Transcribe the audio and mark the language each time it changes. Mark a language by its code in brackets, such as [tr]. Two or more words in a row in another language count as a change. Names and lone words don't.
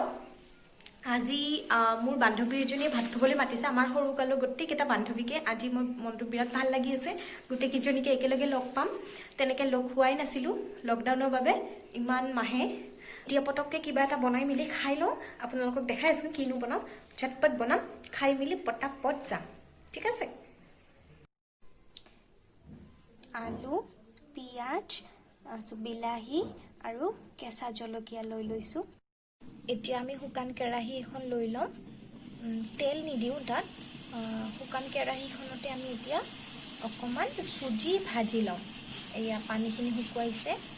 [as] আজি মোৰ বান্ধৱী এজনীয়ে ভাত খাবলৈ মাতিছে। আমাৰ সৰুকালৰ গোটেইকেইটা বান্ধৱীকে আজি মোৰ মনটো বিৰাট ভাল লাগি আছে। গোটেইকেইজনীকে একেলগে লগ পাম। তেনেকে লগ হোৱাই নাছিলো লকডাউনৰ বাবে ইমান মাহে। এতিয়া পটককে কিবা এটা বনাই মিলি খাই লওঁ। আপোনালোকক দেখাইছো কিনো বনাম। ঝটপট বনাম খাই মিলি পটাপট যাম ঠিক আছে আলু পিয়াজ বিলাহী আৰু কেঁচা জলকীয়া লৈ লৈছো এতিয়া আমি শুকান কেৰাহী এখন লৈ লম তেল নিদিও তাত শুকান কেৰাহীখনতে আমি এতিয়া অকমান সুজি ভাজি লম এয়া পানীখিনি শুকুৱাইছে